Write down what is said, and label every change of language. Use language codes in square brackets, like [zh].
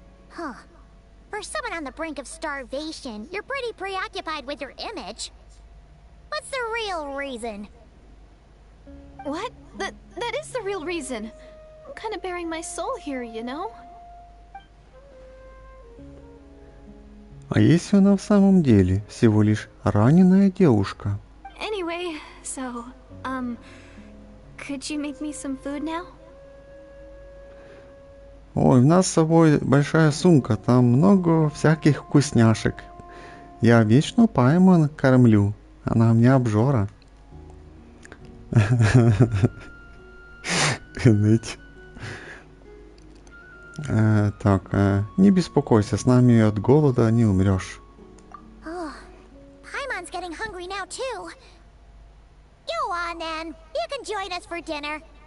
[en] Huh. For someone on the brink of starvation, you're pretty preoccupied with your image. What's the real reason? What? That is the real reason. I'm kind of bearing my soul here, you know? [ru] А если она в самом деле всего лишь раненая девушка? [en] Anyway, so, could you make me some food now? [ru] Ой, у нас с собой большая сумка, там много всяких вкусняшек. Я вечно Пайман кормлю, она мне обжора. Так, не беспокойся, с нами от голода не умрешь. [en] Paimon's getting hungry now too. Go on then, you can join us for dinner.